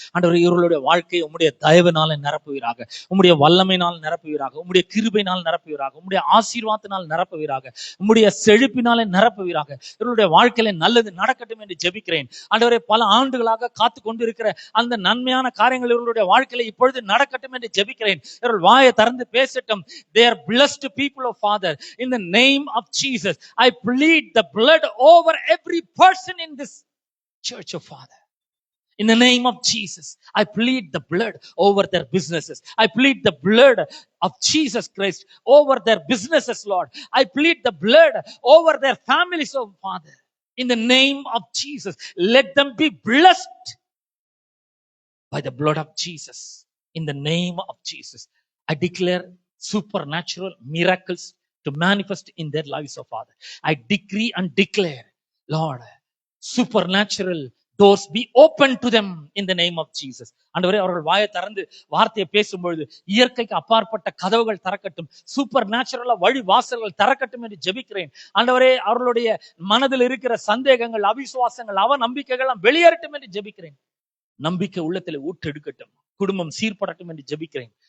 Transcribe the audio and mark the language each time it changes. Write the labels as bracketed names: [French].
[Tamil] ஆண்டவரே, இவர்களுடைய வாழ்க்கையை உம்முடைய தயவினால நிரப்புவீராக, உம்முடைய வல்லமையினால் நிரப்புவீராக, உம்முடைய கிருபையினால் நிரப்புவீராக, உம்முடைய ஆசீர்வாதத்தினால் நிரப்புவீராக, உம்முடைய செழிப்பினாலே நிரப்புவீராக. இவருடைய வாழ்க்கையில நல்லது நடக்கட்டும் என்று ஜெபிக்கிறேன் ஆண்டவரே. பல ஆண்டுகளாக காத்து கொண்டிருக்கிற அந்த நன்மையான காரியங்கள் இவர்களுடைய வாழ்க்கையில இப்பொழுது நடக்கட்டும் என்று ஜெபிக்கிறேன். இவர்கள் வாயை திறந்து பேசட்டும். [English] They are blessed people of Father. In the name of Jesus, I plead the blood over every person in this church of Father. In the name of Jesus, I plead the blood over their businesses. I plead the blood of Jesus Christ over their businesses, Lord. I plead the blood over their families, oh Father. In the name of Jesus, let them be blessed by the blood of Jesus. In the name of Jesus, I declare supernatural miracles to manifest in their lives, oh Father. I decree and declare, Lord, supernatural doors be open to them in the name of Jesus. [Tamil] ஆண்டவரே, அவர்கள் வாயை திறந்து வார்த்தையை பேசும்பொழுது இயற்கைக்கு அப்பாற்பட்ட கதவுகள் திறக்கட்டும், super நேச்சுரலா வழி வாசல்கள் திறக்கட்டும் என்று ஜெபிக்கிறேன். ஆண்டவரே, அவர்களுடைய மனதில் இருக்கிற சந்தேகங்கள், அவிசுவாசங்கள், அவ நம்பிக்கைகள் வெளியேறட்டும் என்று ஜெபிக்கிறேன். நம்பிக்கை உள்ளத்தில் ஊற்றெடுக்கட்டும், குடும்பம் சீர்படட்டும் என்று ஜெபிக்கிறேன்.